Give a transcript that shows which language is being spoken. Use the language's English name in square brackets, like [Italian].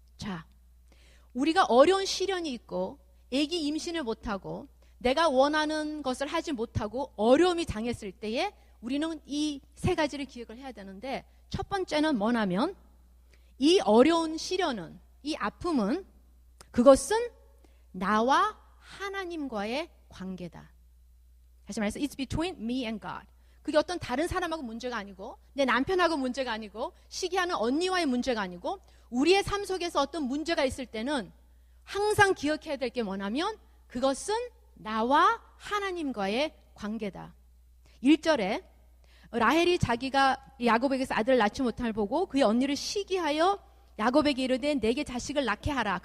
[Korean] 자, 우리가 어려운 시련이 있고 아기 임신을 못하고 내가 원하는 것을 하지 못하고 어려움이 당했을 때에 우리는 이 세 가지를 기억을 해야 되는데 첫 번째는 뭐냐면 이 어려운 시련은 이 아픔은 그것은 나와 하나님과의 관계다. 다시 말해서 [English] It's between me and God. [Korean] 그게 어떤 다른 사람하고 문제가 아니고 내 남편하고 문제가 아니고 시기하는 언니와의 문제가 아니고 우리의 삶 속에서 어떤 문제가 있을 때는 항상 기억해야 될 게 뭐냐면 그것은 나와 하나님과의 관계다. 1절에 라헬이 자기가 야곱에게서 아들을 낳지 못함을 보고 그의 언니를 시기하여 야곱에게 이르되 내게 자식을 낳게 하라.